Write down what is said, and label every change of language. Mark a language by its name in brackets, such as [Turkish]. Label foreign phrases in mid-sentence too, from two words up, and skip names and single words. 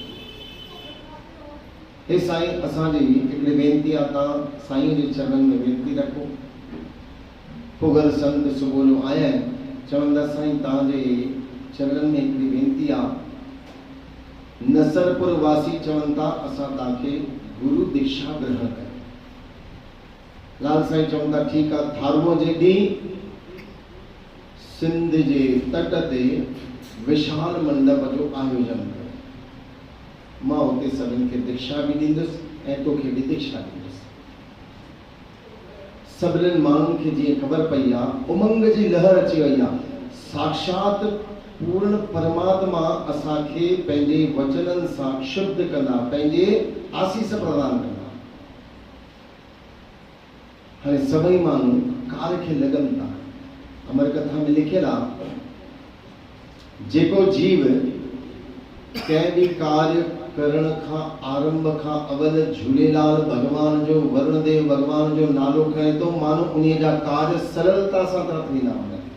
[Sindhi] हे साईं असांजी हिकिड़ी वेनती आहे, तव्हां साईं जे चरणनि में वेनती रखो। पुगर संत सुबुह जो आया आहिनि, चवंदा साईं तव्हांजे चरणनि में हिकिड़ी वेनती आहे। नसरपुर वासी चवनि था असां तव्हांखे गुरु दीक्षा ग्रहण कयूं। लाल साईं चवंदा ठीकु आहे, थारूअ जे ॾींहुं सिंध जे तट ते विशाल मंडप जो आयोजन कयो। मां हुते सभिनि खे दीक्षा बि ॾींदुसि ऐं तोखे बि दीक्षा ॾींदुसि। सभिनीनि माण्हुनि खे जीअं ख़बर पई आहे, उमंग जी लहर अची वई आहे। साक्षात पूर्ण परमात्मा असांखे पंहिंजे वचननि सां शुद्ध कंदा, पंहिंजे आसीस प्रदान कंदा। हाणे सभई माण्हू कार्य खे लॻनि था। अमर कथा में लिखियल आहे जेको जीव कंहिं बि कार्य करण खां आरंभ खां अवल झूलेलाल भॻवान जो वरुणदेव भॻवान जो नालो खणे थो, माण्हू उन जा कार्य सरलता सां था थींदा वञनि।